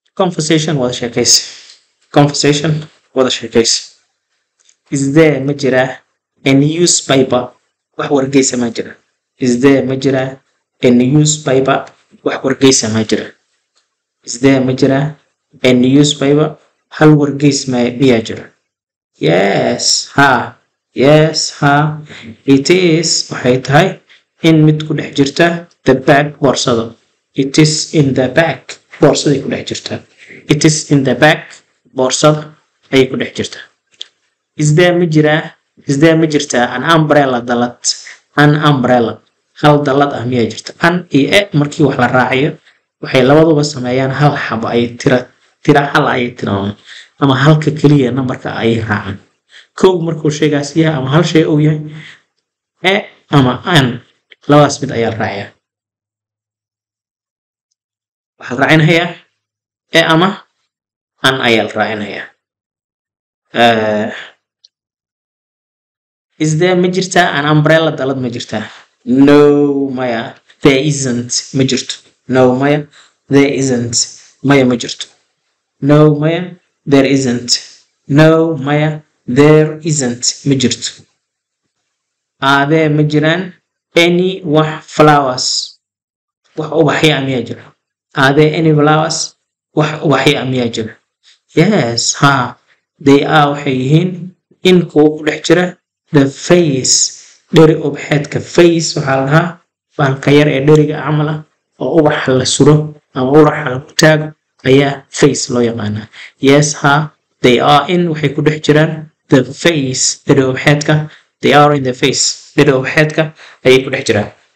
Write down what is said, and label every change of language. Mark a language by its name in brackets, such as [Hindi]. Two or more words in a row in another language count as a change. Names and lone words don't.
[Somali] conversation wada sheekaysi. Conversation wada sheekaysi. [English] Is there [Somali] ma jira [English] a newspaper [Somali] wax wargeysa ma jira? [English] Is there [Somali] ma jira [English] a newspaper [Somali] wax wargeysa ma jira? [English] Is there [Somali] ma jira [English] a newspaper [Somali] hal wargeys miyaa jira? Yes, ha. Yes, ha. [English] It is [Somali] waxay tahay in mid ku dhex jirta [English] the bag [Somali] boorsada. [English] It is in the bag [Somali] boorsada ku dhex jirta. [English] It is in the bag [Somali] boorsada ay ku dhex jirta. [English] Is there [Somali] ma jirta [English] an umbrella dalad? An umbrella [Somali] hal dalad ah miyaa jirta? An iyo markii wax la raaciyo waxay labaduba sameeyaan hal xabo ay tira hal ay tiraan ama halka kaliya numberka ay raacaan. Kow markuu sheegaas yahay ama hal shay uu yahay ama an labadaas mid ayaa raacaya. Waxaa raacinayaa ama an ayaa raacinayaa. [English] Is there [Somali] ma jirta [English] an umbrella [Somali] dalad ma jirta? [English] No, maya. There isn't [Somali] ma jirto. [English] No, maya. There isn't. [Somali] Maya ma jirto. [English] No, maya. There isn't. No, maya. There isn't [Somali] ma jirto. [English] Are there [Somali] ma jiraan [English] any wax flowers? [Somali] Wax ubaxyo miyaa jira? [English] Are there any flowers? [Somali] Wax ubaxyo miyaa jira? [English] Yes, ha. They are [Somali] waxay yihiin in kuwa ku dhex jira [English] the face [Somali] dheri ubaxeedka. Face waxaa la dhahaa bahalka yar ee dheriga camal ah oo ubax la suro ama ubax la taago ayaa face loo yaqaanaa. Yes, ha. [English] They are in [Somali] waxay ku dhex jiraan [English] the face [Somali] dheri ubaxeedka. [English] They are in the face [Somali] dheri ubaxeedka ayay ku dhex jiraan.